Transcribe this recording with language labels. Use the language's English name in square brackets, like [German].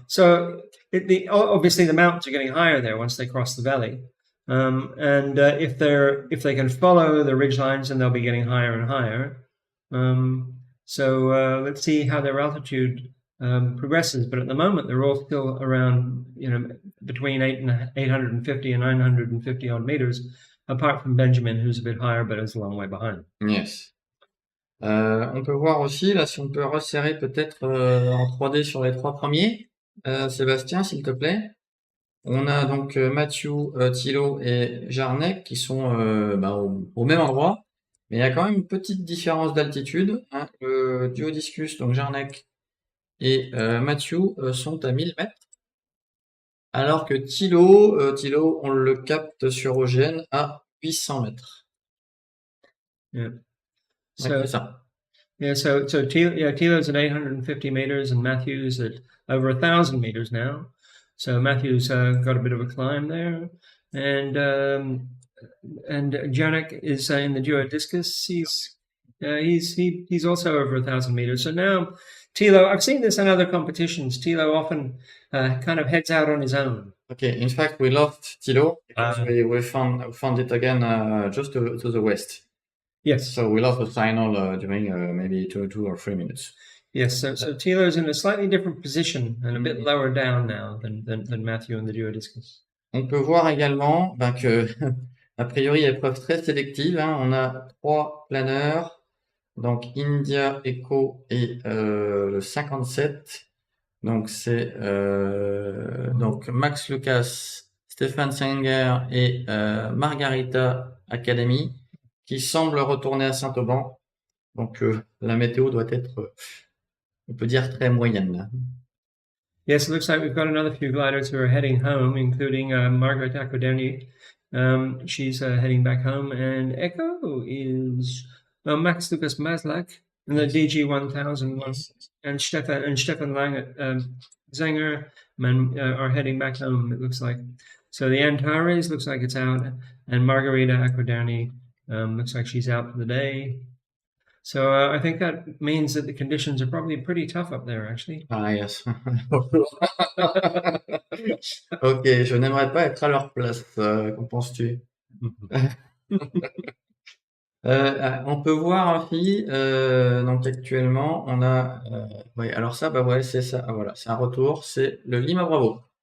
[English] So obviously the mountains are getting higher there once they cross the valley, and if they can follow the ridge lines, then they'll be getting higher and higher. So let's see how their altitude progresses. But at the moment, they're all still around, between 850 and 950 odd meters, apart from Benjamin, who's a bit higher, but is a long way behind. Yes. [French] On peut voir aussi, là, si on peut resserrer peut-être en 3D sur les trois premiers. Sébastien, s'il te plaît. On a donc Mathieu, Thilo et Jarnek qui sont au même endroit, mais il y a quand même une petite différence d'altitude. Hein. Le duo discus, donc Jarnek et Mathieu, sont à 1000 mètres, alors que Thilo, on le capte sur OGN à 800 mètres. [English] Yeah. [French] C'est ça. [English] Yeah, so Thilo's at 850 meters and Matthew's at over 1,000 meters now. So Matthew's got a bit of a climb there, and Janek is in the duo discus. He's also over 1,000 meters. So now Thilo, I've seen this in other competitions. Thilo often kind of heads out on his own. Okay, in fact, we lost Thilo because we found it again just to the west. Yes. So we lost the signal during maybe 2 or 3 minutes. Yes, so Thilo's in a slightly different position and a bit lower down now than Matthew in the duo discus. [French] On peut voir également que, a priori, épreuve très sélective. Hein, on a 3 planeurs, donc India, Echo et le 57. Donc c'est donc Max Lucas, Stéphane Senger et Margarita Academy qui semblent retourner à Saint-Auban. Donc la météo doit être, on peut dire, très moyenne. [English] Yes, it looks like we've got another few gliders who are heading home, including Margaret Academy. She's heading back home, and Echo is Max Lucas Maslak in the DG 1001, and Stefan Lang at Zenger are heading back home. It looks like. So the Antares looks like it's out, and Margarita Aquadani looks like she's out for the day. So I think that means that the conditions are probably pretty tough up there, actually. Ah, yes. [French] Ok, je n'aimerais pas être à leur place. Qu'en penses-tu? On peut voir aussi, donc actuellement, on a, alors ça, c'est ça, voilà, c'est un retour, c'est le Lima Bravo.